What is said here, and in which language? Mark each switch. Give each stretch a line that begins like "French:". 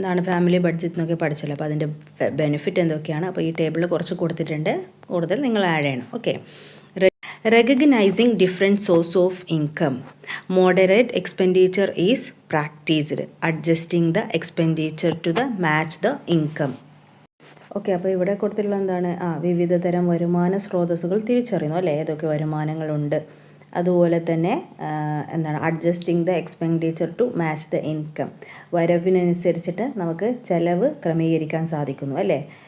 Malayalam: Family budget എന്നൊക്കെ പഠിച്ചല്ലോ. അപ്പോൾ അതിൻ്റെ ബെനിഫിറ്റ് എന്തൊക്കെയാണ്? അപ്പോൾ ഈ ടേബിളിൽ കുറച്ച് കൊടുത്തിട്ടുണ്ട്, കൂടുതൽ നിങ്ങൾ ആഡ് ചെയ്യണം.
English: Okay, recognizing different source of income, moderate expenditure is practiced, adjusting the expenditure to the match the income.
Malayalam: Okay, അപ്പോൾ ഇവിടെ കൊടുത്തിട്ടുള്ള വിവിധ തരം വരുമാന സ്രോതസ്സുകൾ തിരിച്ചറിയുന്നു അല്ലേ, ഏതൊക്കെ വരുമാനങ്ങളുണ്ട്. അതുപോലെ തന്നെ
English: adjusting the expenditure to match the income,
Malayalam: വരവിനനുസരിച്ചിട്ട് നമുക്ക് ചിലവ് ക്രമീകരിക്കാൻ സാധിക്കുന്നു അല്ലേ.